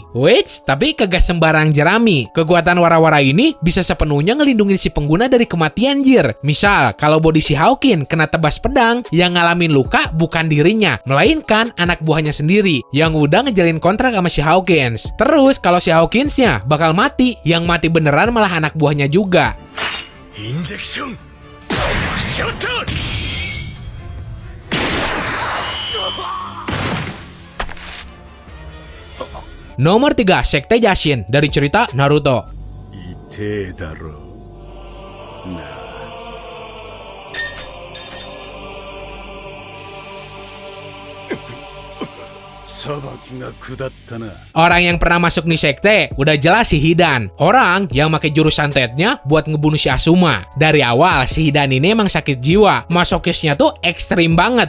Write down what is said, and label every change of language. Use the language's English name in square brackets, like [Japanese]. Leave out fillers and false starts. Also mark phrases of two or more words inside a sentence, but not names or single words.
[Indonesian] Wait, tapi kagak sembarang jerami. Kekuatan wara-wara ini bisa sepenuhnya ngelindungin si pengguna dari kematian, jir. Misal, kalau body si Hawkins kena tebas pedang, yang ngalamin luka bukan dirinya, melainkan anak buahnya sendiri yang udah ngejalin kontrak sama si Hawkins. Terus, kalau si Hawkinsnya bakal mati, yang mati beneran malah anak buahnya juga. [Japanese] インジェクションショット。 [Indonesian] Nomor 3, Sekte Jashin dari cerita Naruto. [Japanese] 痛えだろうな。 [Indonesian] Orang yang pernah masuk nih sekte udah jelas si Hidan. Orang yang pakai jurus santetnya buat ngebunuh si Asuma. Dari awal si Hidan ini emang sakit jiwa. Masokisnya tuh ekstrim banget.